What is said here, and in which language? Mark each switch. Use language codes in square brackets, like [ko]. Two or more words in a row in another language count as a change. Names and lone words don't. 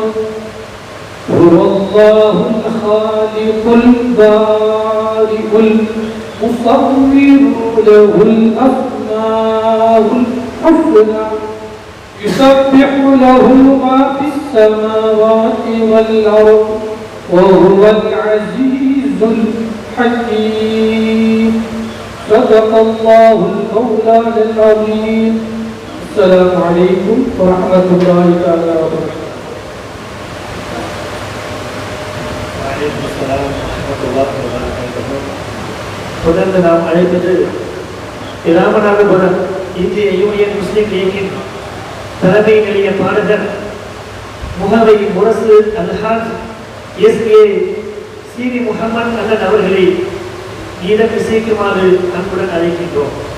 [ar] هو الله الخالق البارئ المصور له الأسماء الحسنى يسبح له ما في السماوات والأرض وهو العزيز الحكيم. صدق الله المولى العظيم. السلام عليكم ورحمة الله تعالى وبركاته. وعليكم السلام ورحمة الله وبركاته. [ta] தொடர்ந்து நாம் அழைப்பது ராமநாதபுரம் இந்திய யூனியன் முஸ்லிம் லீக்கின் தலைமை நிலைய பாடகர் முகவை முரசு அல்ஹாஜ் எஸ்.ஏ. சீரி முஹம்மத் அல்லன் அவர்களை கீதம் இசைக்குமாறு அன்புடன் அழைக்கின்றோம்.